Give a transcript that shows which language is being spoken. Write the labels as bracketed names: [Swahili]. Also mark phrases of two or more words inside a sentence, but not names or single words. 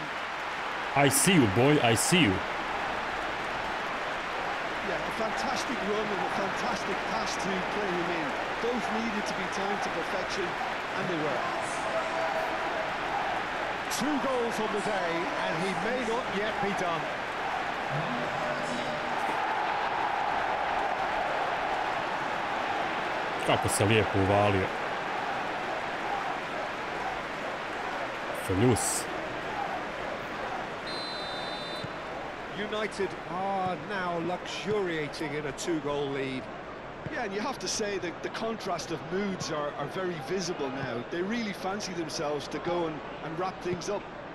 [English] I see you, boy, I see you. Yeah, a fantastic run and a fantastic pass to play him in. Both needed to be timed to perfection, and they were. 2 goals on the day, and he may not yet be done. [Croatian] Kako se lijepo uvalio. Feljus. [English] United are now luxuriating in a 2-goal lead. Yeah, and you have to say that the contrast of moods are very visible now. They really fancy themselves to go and wrap things up.